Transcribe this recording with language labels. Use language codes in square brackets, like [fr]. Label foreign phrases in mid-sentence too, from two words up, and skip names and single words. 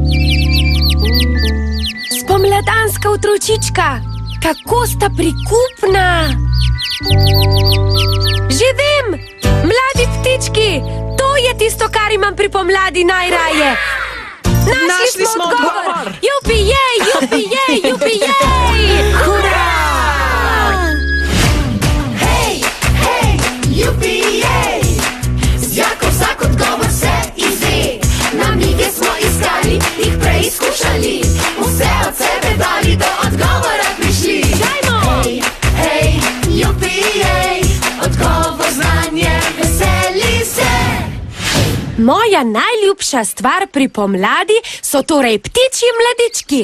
[sl] Spomladanska otročička. Kako sta prikupna. Že vem, mladi ptički, to je tisto, kar imam pri pomladi najraje. Našli smo odgovor. Jupi-jej, jupi-jej, jupi-jej. Hurra! Hej, hej, jupi-jej. Z Jako vsak odgovor se izve. Namige smo iskali, jih preizkušali. Vse od sebe dali, do odgovora prišli. Dajmo! Hej, hej, jupi-jej. Odgovor znanje, veseli se. Moja najljubša stvar pri pomladi so torej ptičji mladički.